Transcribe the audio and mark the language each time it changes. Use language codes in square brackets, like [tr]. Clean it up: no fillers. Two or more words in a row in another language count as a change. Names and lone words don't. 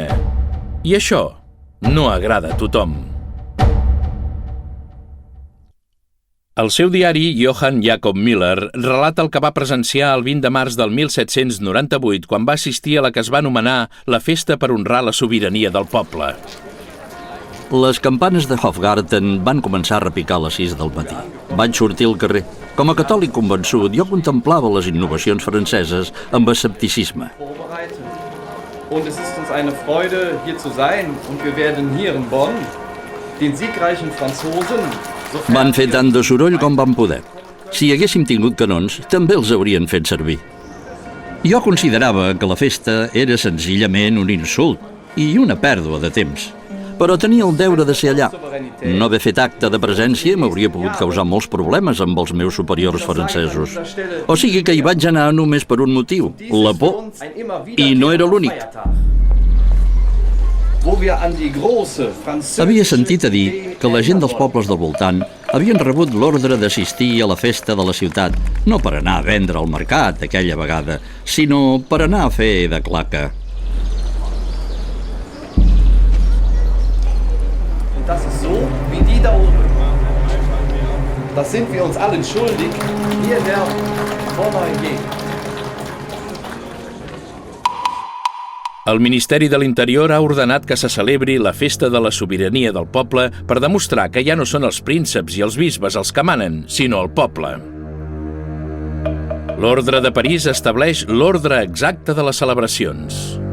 [ca] I això no agrada a tothom. El seu diari, Johann Jakob Müller, relata el que va presenciar el 20 de març del 1798 quan va assistir a la que es va anomenar la festa per honrar la sobirania del poble. Les campanes de Hofgarten van començar a repicar a les 6 del matí. Vaig sortir al carrer. Com a catòlic convençut, jo contemplava les innovacions franceses amb escepticisme. [de] Und es ist uns eine Freude, hier zu sein. Und wir werden hier in Bonn den siegreichen Franzosen [ca] Van fer tant de soroll com van poder. Si haguéssim tingut canons, també els haurien fet servir. Jo considerava que la festa era senzillament un insult i una pèrdua de temps. Però tenia el deure de ser allà. No haver fet acte de presència m'hauria pogut causar molts problemes amb els meus superiors francesos. O sigui que hi vaig anar només per un motiu, la por. I no era l'únic. Havia sentit a dir que la gent dels pobles del voltant havien rebut l'ordre d'assistir a la festa de la ciutat, no per anar a vendre al mercat aquella vegada, sinó per anar a fer de claca. [de] Das ist so, wie die da oben. Das sind wir uns allen schuldig. Wir werden vorbei gehen. [ca] El Ministeri de l'Interior ha ordenat que se celebri la festa de la sobirania del poble per demostrar que ja no són els prínceps i els bisbes els que manen, sinó el poble. L'Ordre de París estableix l'ordre exacte de les celebracions.